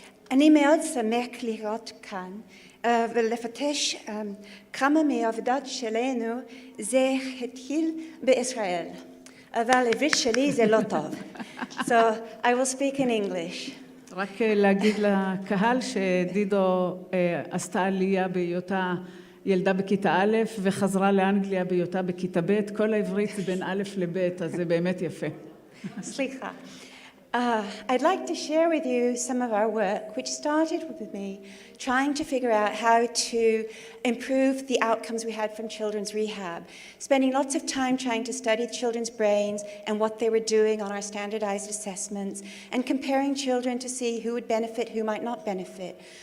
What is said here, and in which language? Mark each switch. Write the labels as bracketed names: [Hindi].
[Hebrew] אני מאוד שמח לראות כאן, ולפתש כמה מהעבודות שלנו זה התחיל בישראל, אבל עברית שלי זה לא טוב. [English] So I will speak in English. [Hebrew] רק להגיד לקהל שדידו עשתה עלייה בהיותה ילדה בכיתה א' וחזרה לאנגליה בהיותה בכיתה ב', כל העברית זה בין א' לב', אז זה באמת יפה. סליחה. [English] I'd like to share with you some of our work, which started with me trying to figure out how to improve the outcomes we had from children's rehab, spending lots of time trying to study children's brains and what they were doing on our standardized assessments, and comparing children to see who would benefit, who might not benefit.